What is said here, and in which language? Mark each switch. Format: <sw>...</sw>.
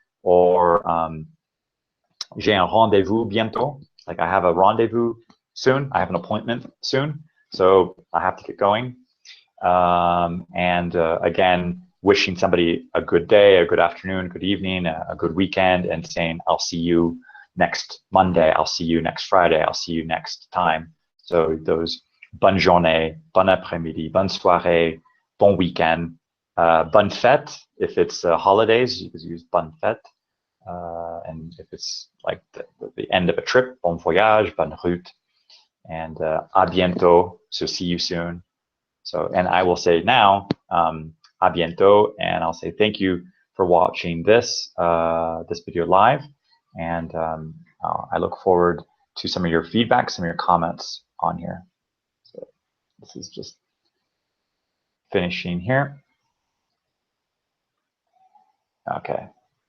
<fr>Or j'ai un rendez-vous bientôt.</fr> <en>Like I have a rendezvous soon. I have an appointment soon. So I have to get going. And again, wishing somebody a good day, a good afternoon, good evening, a good weekend, and saying, I'll see you next Monday. I'll see you next Friday. I'll see you next time. So those</en> <fr>bonne journée, bon après-midi, bonne soirée, bon weekend, bonne fête.</fr> <en>If it's holidays, you could use</en> <fr>bonne fête.</fr> <en>And if it's like the end of a trip,</en> <fr>bon voyage, bonne route.</fr> <en>And</en> <fr>à bientôt,</fr> <en>so see you soon. So, and I will say now,</en> <fr>à bientôt,</fr> <en>and I'll say thank you for watching this this video live. And I look forward to some of your feedback, some of your comments on here. So this is just finishing here. Okay.</en>